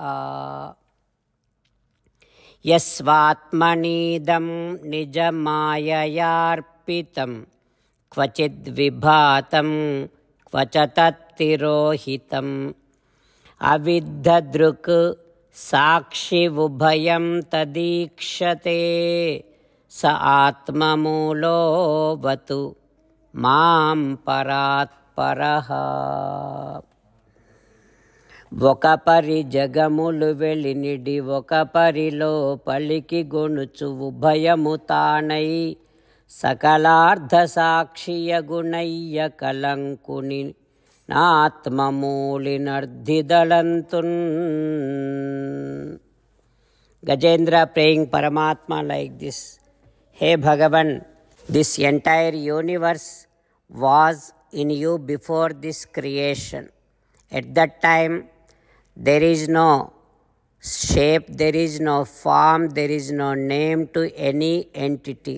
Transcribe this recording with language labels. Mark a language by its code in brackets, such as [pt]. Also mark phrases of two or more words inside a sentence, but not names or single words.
[sa] यस्वात्मनीदं निजमाययार्पितं क्वचिद्विभातं क्व च तत्तिरोहितम् अविद्धदृक् साक्षिवुभयं तदीक्षते स आत्ममूलोऽवतु मां परात्परः. [te] ఒకపరి జగములు వెలినిడి ఒకపరిలో పలికి గొనుచు ఉభయము తానై సకలార్ధ సాక్షియగుణయ్య కలంకుని నాత్మమూలినర్ధిదళంతున్. [en] Gajendra praying Paramatma like this: Hey Bhagavan, this entire universe was in you before this creation. At that time, there is no shape, there is no form, there is no name to any entity.